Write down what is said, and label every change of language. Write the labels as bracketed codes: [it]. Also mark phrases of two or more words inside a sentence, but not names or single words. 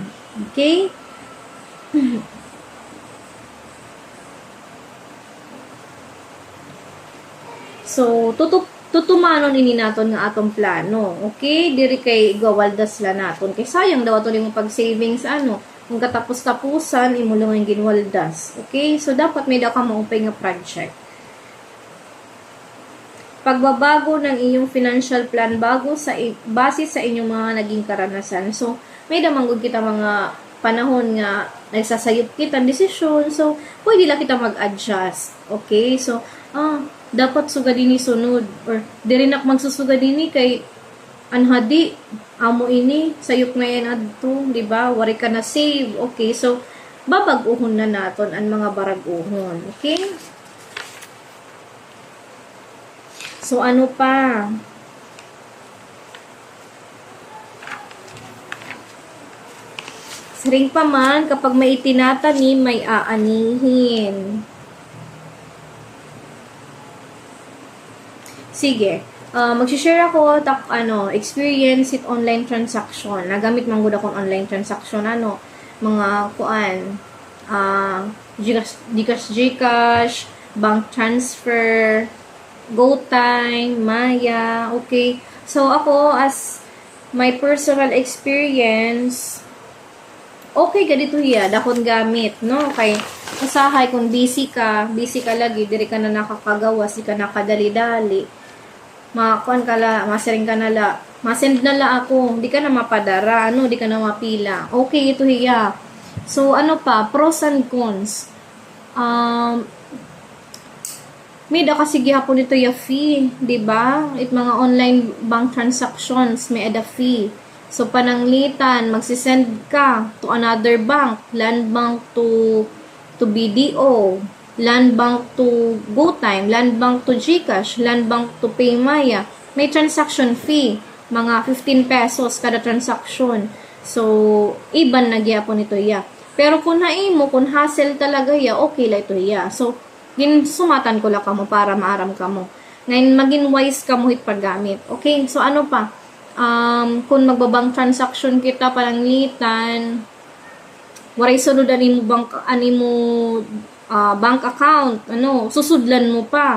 [war] Okay? So, tutumanon ini naton nga atong plano. Okay? Diri kay gawaldas la naton. Kay sayang daw ato nimo pag-savings kung katapos-tapusan imo lang ang ginwaldas. Okay? So, dapat may daw ka maupay nga project. [tl] Pagbabago ng iyong financial plan base sa inyong mga naging karanasan. [war] So, may damanggod kita mga panahon nga nagsasayop kita desisyon. So, pwede lang kita mag-adjust. Okay? So, dapat sugadini sunod or diri nak magsusugadi kay anhadi amo ini sayop ngayon adto, di ba? Wari ka na save. Okay, so babag-uhon na naton ang mga barag-uhon. Okay? So ano pa? [tl] Saring pa man kapag may itinatanim may aanihin. Sige, mag-share ako [en] experience with online transaction. [war] Nagamit man gud akong [en] online transaction [war] mga kuan, Gcash, bank transfer, GoTime, Maya, okay. So ako [en] as my personal experience, [war] okay ganito hiya, dakon gamit, no? Kay usahay kung busy ka lagi, diri ka na nakakagawas, di ka nakadali-dali. Makakuan ka la, masiring ka na la, masend na la ako, di ka na mapadara, di ka na mapila. Okay, ito hiya. [en] So, pros and cons. [war] May da kasi gihapon ito ya fee, di ba? It mga [en] online bank transactions, [war] may ada fee. So, pananglitan, magsisend ka [en] to another bank, [war] land bank to BDO, land bank to GoTime, land bank to GCash, land bank to PayMaya. [tl] May transaction fee, mga 15 pesos kada transaction. [war] So, iban na gyapon ito ya. Pero kung haimo, kung hassle talaga ya, okay la ito ya. So, sumatan ko lang kamo para maaram kamo. Ngayon, maging wise kamo hit paggamit. Okay? So, ano pa? Kung magbabang transaction kita, palanglitan, waray sunod bank account, susudlan mo pa.